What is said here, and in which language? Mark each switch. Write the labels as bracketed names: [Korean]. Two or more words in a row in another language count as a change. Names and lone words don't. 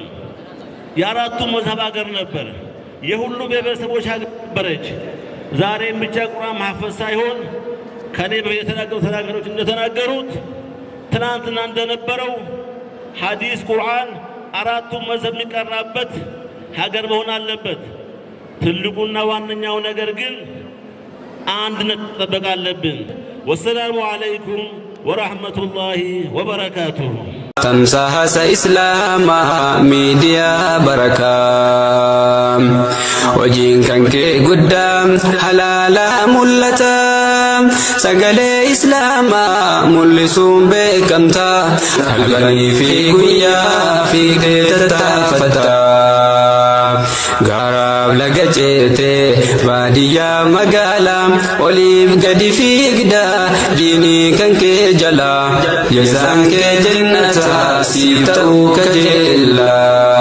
[Amharic] የአራቱ መዝሀብ ሀገር ነበር። የሁሉ ብሔረሰቦች ሀገር ነበረች። ዛሬም ብቻ ቁርአን ማሐፈዝ ሳይሆን ከኔ በፊት የተናገሩ ተናጋሪዎች እንደተናገሩት ትናንትና እንደነበረው ሐዲስ ቁርአን አራቱ መዝሀብ የሚቀራበት ሀገር መሆን አለበት። ትልቁና ዋነኛው ነገር ግን አንድነት መጠበቅ አለብን። [Arabic] والسلام عليكم ورحمة الله وبركاته። [Oromo] ተምሳሐሰ ኢስላማ ሚዲያ በረካ hojiin kan kee guddaa halaala mul'ata sagalee islaamaa mul'isuun beekamta halkanii fi guyyaa fiigdee tattaafata gaaraaf laga ceetee baadiyyaa magaalaa oliif gadi fiigda diinii kan kee jala jazaan kee jannata siif ta'uu kajeella.